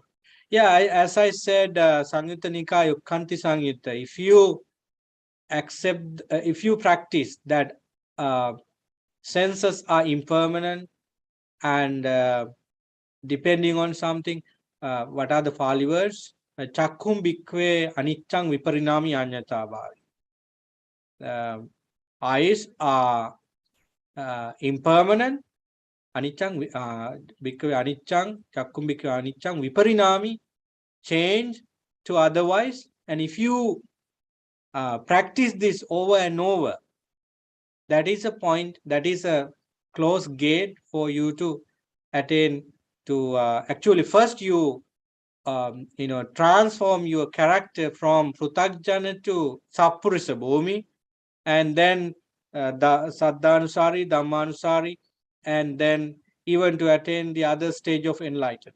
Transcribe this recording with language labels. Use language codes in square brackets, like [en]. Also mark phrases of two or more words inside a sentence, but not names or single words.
[en] Yeah, as I said, Samyutta Nikaya Ukkanti Samyutta, if you accept, if you practice that senses are impermanent and depending on something, what are the Pali words? [pi] Chakkhum bhikkhve aniccang viparinami anyatavāvi. [en] Eyes are impermanent. [pi] Aniccang bhikkhave aniccang, chakkhum bhikkhve aniccang viparinami, [en] change to otherwise. And if you practice this over and over, that is a point, that is a close gate for you to attain to actually first you transform your character from Pruthajjana to Sappurisa Bhumi, and then the Saddhanusari, Dhammanusari, and then even to attain the other stage of enlightenment.